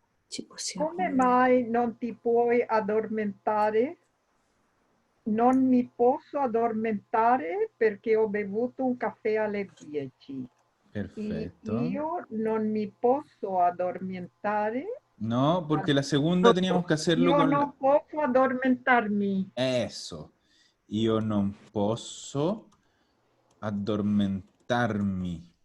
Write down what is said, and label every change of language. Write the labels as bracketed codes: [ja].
[it] Ci possiamo Come vedere. mai non ti puoi addormentare? Non mi posso addormentare perché ho bevuto un caffè alle 10. [es] Perfecto. [it] Io non mi posso addormentare. [es] No, porque la segunda teníamos que hacerlo [it] Io con non posso addormentarmi. [es] eso. [it] Io non posso addormentarmi.